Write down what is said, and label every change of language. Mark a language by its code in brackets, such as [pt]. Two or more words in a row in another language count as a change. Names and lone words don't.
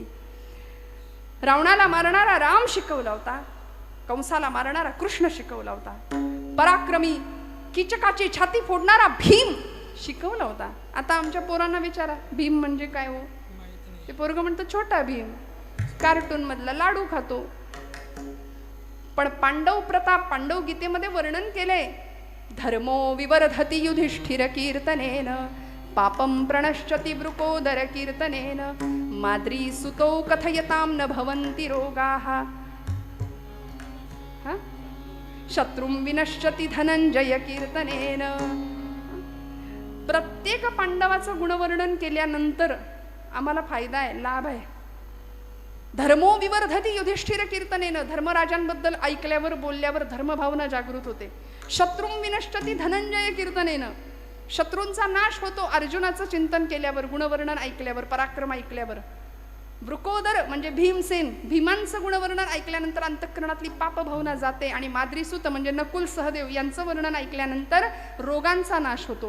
[mr] रावणाला मारणारा राम शिकवला होता, कंसाला मारणारा कृष्ण शिकवला होता, पराक्रमी कीचकाची छाती फोडणारा भीम शिकवला होता. आता आमच्या पोरांना विचारा भीम म्हणजे काय हो, ते पोरग म्हणतो छोटा भीम, कार्टून मधला लाडू खातो. पण पांडव प्रताप पांडव गीतेमध्ये वर्णन केलंय. [sa] धर्मो विवर्धति युधिष्ठिर कीर्तनेन पापम प्रणश्यति वृकोदर कीर्तनेन माद्री सुतो कथयताम न भवन्ति रोगाः शत्रुं विनश्यति धनंजय कीर्तनेन. [mr] प्रत्येक पांडवाचं गुणवर्णन केल्यानंतर आम्हाला फायदा आहे, लाभ आहे. [sa] धर्मो विवर्धति युधिष्ठिर कीर्तनेनं, [mr] धर्मराजांबद्दल ऐकल्यावर बोलल्यावर धर्मभावना जागृत होते. [sa] शत्रुं विनश्यति धनंजय कीर्तनेनं, [mr] शत्रूंचा नाश होतो अर्जुनाचं चिंतन केल्यावर, गुणवर्णन ऐकल्यावर, पराक्रम ऐकल्यावर. वृकोदर म्हणजे भीमसेन, भीमांचं गुणवर्णन ऐकल्यानंतर अंतःकरणातली पापभावना जाते. आणि माद्रीसूत म्हणजे नकुल सहदेव यांचं वर्णन ऐकल्यानंतर रोगांचा नाश होतो.